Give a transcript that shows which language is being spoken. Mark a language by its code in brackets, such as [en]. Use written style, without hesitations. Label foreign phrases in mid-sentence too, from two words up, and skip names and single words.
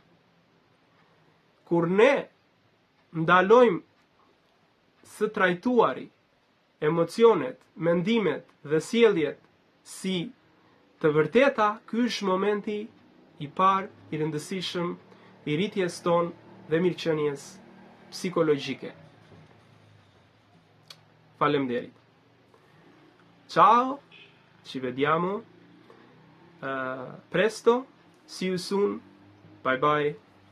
[sq] Kur ne ndalojmë së trajtuari emocionet, mendimet dhe sjelljet si të vërteta, ky është momenti I parë I rëndësishëm I rritjes tonë dhe mirëqenies psikologjike. Faleminderit. [it] Ciao, ci vediamo presto, [en] see you soon, bye bye.